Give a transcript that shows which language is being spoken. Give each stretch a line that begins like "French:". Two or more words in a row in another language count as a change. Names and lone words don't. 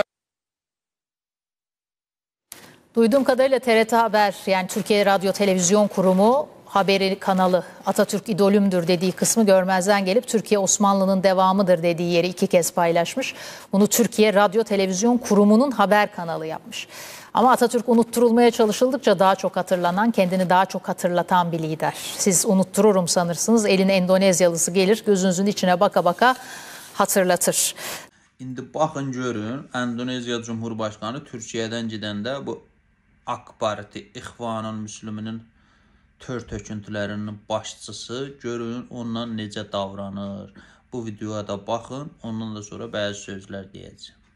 Turkish: Duyduğum kadarıyla TRT Haber, yani Türkiye Radyo Televizyon Kurumu haberi kanalı Atatürk idolümdür dediği kısmı görmezden gelip Türkiye Osmanlı'nın devamıdır dediği yeri 2 kez paylaşmış. Bunu Türkiye Radyo Televizyon Kurumu'nun haber kanalı yapmış. Ama Atatürk unutturulmaya çalışıldıkça daha çok hatırlanan, kendini daha çok hatırlatan bir lider. Siz unuttururum sanırsınız, eline Endonezyalısı gelir, gözünüzün içine baka baka hatırlatır.
Azerbaijani: İndi baxın görün, Endonezya Cumhurbaşkanı Türkiyədən gedəndə bu AK Parti, İxvanın Müslüminin tör töküntülərinin başçısı, görün ondan necə davranır. Bu videoya da baxın, ondan da sonra bəzi sözlər deyəcəm.